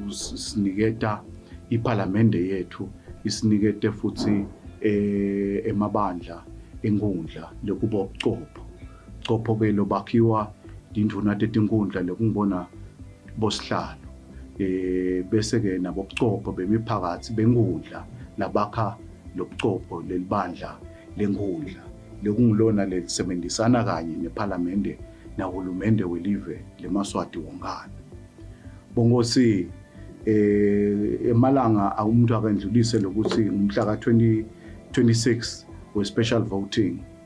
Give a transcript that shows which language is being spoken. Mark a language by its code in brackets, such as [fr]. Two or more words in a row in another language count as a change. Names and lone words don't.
[ss] siniketa iparlamente yethu isinikete futhi emabandla enkundla lekuba ubuchopho ke lobakhiwa induna tetinkundla lekungibona bosihlalo bese ke nabobuchopho bemiphakathi benkundla labakha lobuchopho lelibandla lenkundla lekungilona lelisebenzisana kanye neparlamente nahulumende welive leMaswati wonkana. Bongosi emalanga umuntu akandlulise lokuthi umhla ka-26 we- [en] special voting